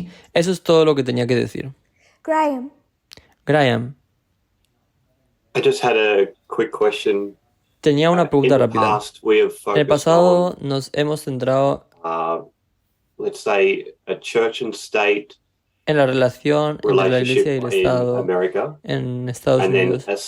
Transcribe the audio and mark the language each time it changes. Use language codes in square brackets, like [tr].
[es] Sí, eso es todo lo que tenía que decir. [en] Graham. I just had a quick question. [es] Tenía una pregunta rápida. En el pasado nos hemos centrado [en] let's say a church and state [es] en la relación entre la Iglesia y el Estado en Estados Unidos.